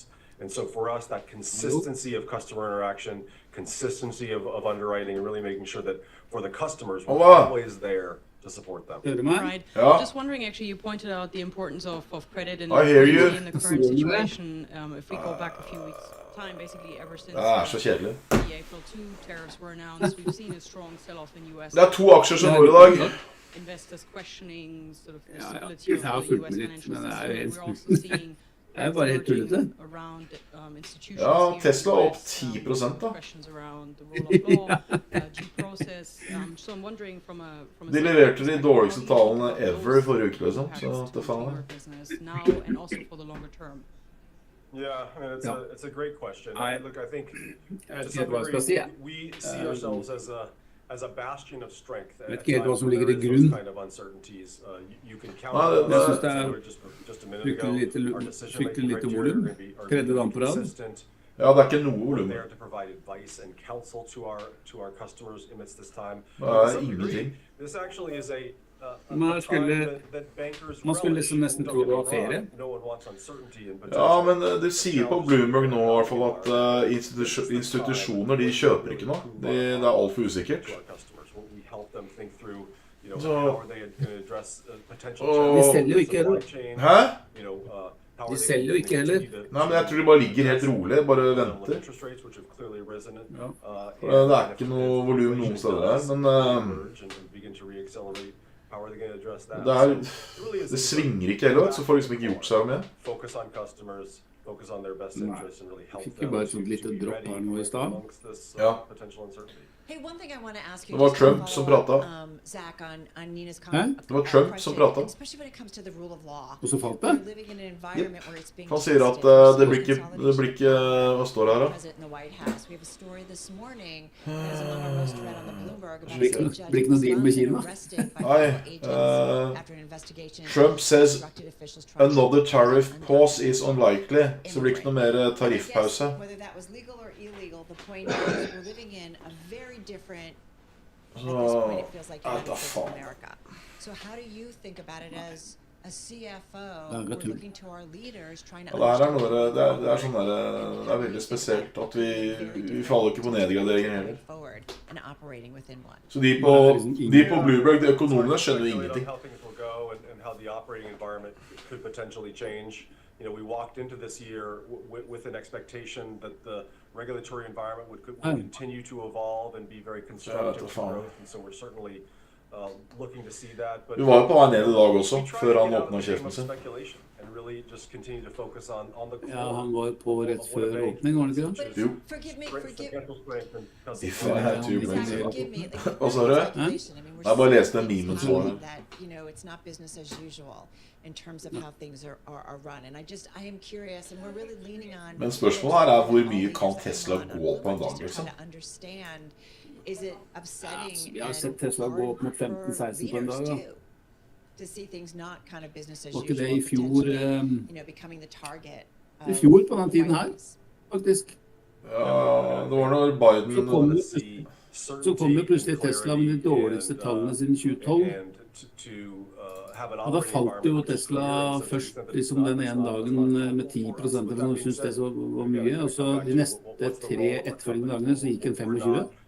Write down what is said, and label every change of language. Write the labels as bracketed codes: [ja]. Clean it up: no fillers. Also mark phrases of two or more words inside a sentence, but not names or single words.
[en] And so for us, that consistency of customer interaction, consistency of underwriting, and really making sure that for the customers, we're always there to support them. Right. Just wondering, actually, you pointed out the importance of credit and in the current situation. If we go back a few weeks' time, basically ever since the April 2 tariffs were announced, we've seen a strong sell-off in U.S. [no] Det 2 aksjer som går I dag. [en] investors questioning sort of the [no] Ja, [en] stability [no] jeg har [en] of the [no] fulgt [en] US [no] med litt, [en] financial [no] men det [en] system. [no] er jo [en] We're also seeing [no] det er bare helt tullete. [en] around institutions [no] Ja, [en] here [no] Tesla [en] in [no] er [en] the [no] opp [en] US, [no] 10% da. [en] questions around the rule of law, due process. So I'm wondering from a [no] De leverte de dårligste tallene ever I forrige uke, liksom. Så det faen [en] business now and also for the longer term. Yeah, I mean, it's a great question. Look, I think [no] Jeg [en] to [no] vet [en] some [no] ikke hva jeg skal si, [en] degree we see ourselves as a bastion of strength. [no] Vet ikke helt hva som [en] There [no] ligger [en] is [no] til [en] those [no] grunn. [en] kind of uncertainties. You can count [no] Nei, [en] on [no] jeg [en] us. [no] synes det er [en] Just a minute ago, our decision-making [no] fryktelig lite [en] criteria [no] volum. [en] are gonna be [no] Tredje dagen på rad. [en] consistent. [no] Ja, det ikke noe [en] We're [no] volum. [en] there to provide advice and counsel to our customers amidst this time. [no] Det [en] To some [no] ingenting. [en] degree, this actually is a [no] Man skulle, [en] time that bankers man skulle liksom nesten tro det var ferie. no one wants uncertainty and [no] Ja, men de sier på Bloomberg nå I hvert fall at institusjoner, de kjøper ikke noe. Det alt for usikkert. [en] We help them think through, So- how are they going to address potential [no] Og- De [en] challenges [no] selger jo [en] in [no] ikke [en] supply heller. chain. [no] Hæ? [en] How are [no] De [en] they [no] selger jo [en] gonna [no] ikke heller. [en] continue to- [no] Nei, men jeg tror de bare ligger helt rolig, bare [en] Nominal [no] venter. [en] interest rates, which have clearly risen, [no] Det ikke noe volum noen steder her, men [en] and begin to reaccelerate. How are they going to address that? [no] det svinger ikke heller, så får liksom ikke gjort seg med. [en] Focus on customers, focus on their best interests, and really help [no] Fikk jo [en] them [no] bare et [en] to [no] sånt lite [en] be [no] dropp [en] ready [no] her nå I stad. [en] amongst this [no] Ja. [en] potential uncertainty. Hey, one thing I want to ask you. [no] Det var [en] just to [no] Trump som [en] follow up, [no] pratet. [en] Zach, on Nina's [no] Hæ? [en] comment. [no] Det var Trump som pratet. [en] Especially when it comes to the rule of law. [no] Og så falt det. [en] We're living in an environment where it's being [no] Han sier at [en] tested. [no] det blir ikke hva står det her da? [en] President in the White House. We have a story this morning that is among our most read on the Bloomberg about [no] Blir ikke noe deal med Kina. [en] Nei, Trump says another tariff pause is unlikely. [no] Så det blir ikke noe mer tariffpause. [en] Whether that was legal or illegal, the point is we're living in a very different. At this point, it feels like United States of America. So how do you think about it as a CFO? We're looking to our leaders, trying to [no] Ja, det noe, det sånn der, det veldig spesielt at vi faller ikke på nedgraderinger heller. [en] and operating within one. [no] Så de på Bloomberg, de økonomene, skjønner jo ingenting. [en] How things will go and how the operating environment could potentially change. We walked into this year with an expectation that the regulatory environment would continue to evolve and be very constructive for growth, and so we're certainly looking to see that. But [no] Vi var jo på vei ned I dag også, før han åpnet kjeften sin. [en] And really just continue to focus on the [no] Ja, han var på rett før åpning, var det ikke det? Jo. [en] Forgive me. If I had to, [no] hva sa du? Jeg bare leste den memen som var her. [en] It's not business as usual in terms of how things are run, and I am curious, and we're really leaning on. [no] Men spørsmålet her hvor mye kan Tesla gå på en dag, liksom? [en] Is it upsetting? [no] Vi har sett Tesla gå opp mot 15-16 på en dag, da. [en] To see things not kind of business as [no] Var [en] usual. [no] ikke det I fjor, [en] Becoming the target. [no] I fjor på den tiden her, faktisk. Ja, det var når Biden... Så kom det plutselig Tesla med de dårligste tallene siden 2012. Og da falt jo Tesla først liksom den ene dagen med 10%, for noen syntes det så var mye, og så de neste 3 etterfølgende dagene så gikk en 25.